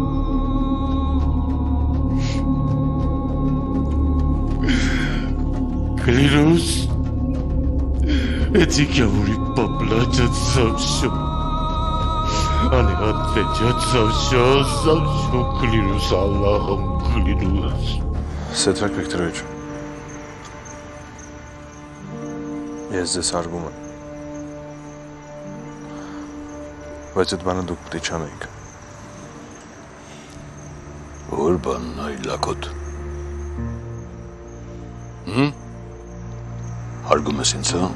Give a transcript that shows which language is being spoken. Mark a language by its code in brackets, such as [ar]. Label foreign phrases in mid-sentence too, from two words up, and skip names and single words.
[ru] Клянусь, эти гаври поплатят за все. Они ответят за все, клянусь Аллахом, клянусь. [hy] Սեդրակ Վիկտորովիչ, ես ձեզ հարգում եմ, բայց այդ բանը դուք պետք է չանեիք։ Որ բանն այլ լակոտ։ Հարգում ես ինձ, հա?